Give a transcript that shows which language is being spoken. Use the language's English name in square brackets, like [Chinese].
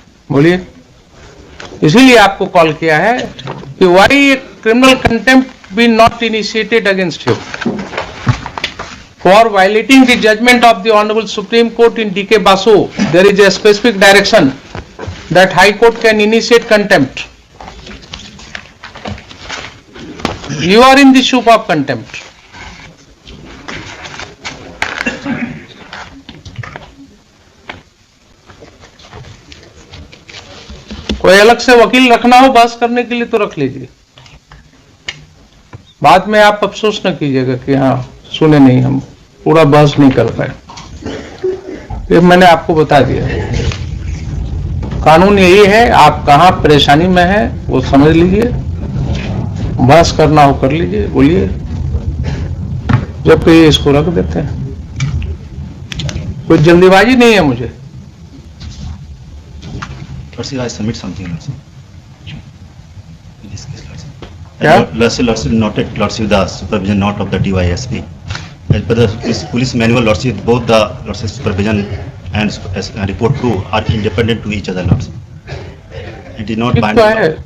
[Hindi] बोलिए, इसीलिए आपको कॉल किया है कि [English] Why criminal contempt be not initiated against you for violating the judgment of the honourable Supreme Court in DK Basu. There is a specific direction that High Court can initiate contempt. You are in the soup of contempt. [Hindi] कोई अलग से वकील रखना हो बहस करने के लिए तो रख लीजिए, बाद में आप अफसोस न कीजिएगा कि हाँ सुने नहीं, हम पूरा बहस नहीं कर पाए। ये मैंने आपको बता दिया, कानून यही है। आप कहाँ परेशानी में हैं वो समझ लीजिए, बहस करना हो कर लीजिए, बोलिए, जबकि इसको रख देते हैं। कोई जल्दीबाजी नहीं है मुझे। [English] I submit something, Lordship. In this case, Lordship. Yeah? Lordship noted, Lordship, the supervision note of the DYSP. As per the police manual, Lordship, both the Lordship supervision and report 2 are independent to each other, Lordship. It is not binding.